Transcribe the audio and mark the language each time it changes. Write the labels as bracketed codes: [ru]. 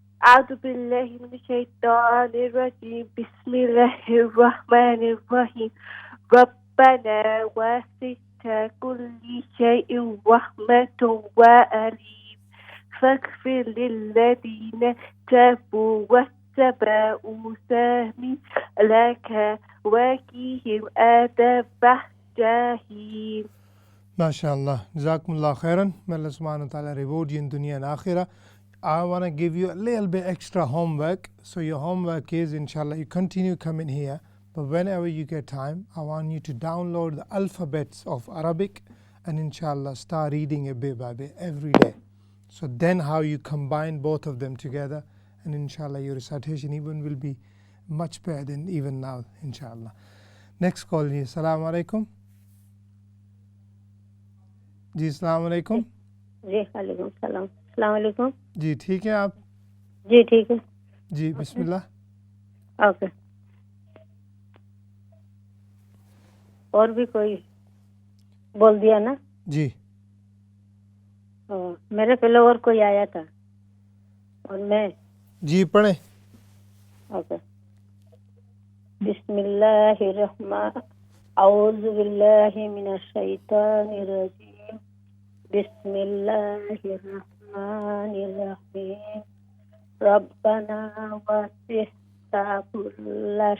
[ar] أعوذ بالله من الشيطان الرجيم بسم الله الرحمن الرحيم ربنا وسعت كل شيء رحمة وعلم فاغفر للذين تابوا واتبعوا سبيلك وقهم عذاب الجحيم. [en] MashaAllah. Jazakumullah khairan. May Allah subhanahu wa ta'ala reward you in dunya and akhirah. I want to give you a little bit extra homework. So your homework is, inshallah, you continue coming here. But whenever you get time, I want you to download the alphabets of Arabic and inshallah start reading it bit by bit every day. So then how you combine both of them together, and inshallah your recitation even will be much better than even now, inshallah. Next call here. Assalamu alaikum. [ur] جی السلام علیکم. جی وعلیکم السلام. السلام علیکم. جی ٹھیک ہے آپ؟ جی ٹھیک ہے. جی بسم اللہ. [en] Okay. [ur] اور بھی کوئی بول دیا نا؟ جی میرے پہلے اور کوئی آیا تھا اور میں. جی پڑھیں. [en] Okay. [ar] بسم اللہ الرحمن اعوذ باللہ من الشیطان الرجیم بسم اللہ الرحمن الرحیم ربنا وسعت كل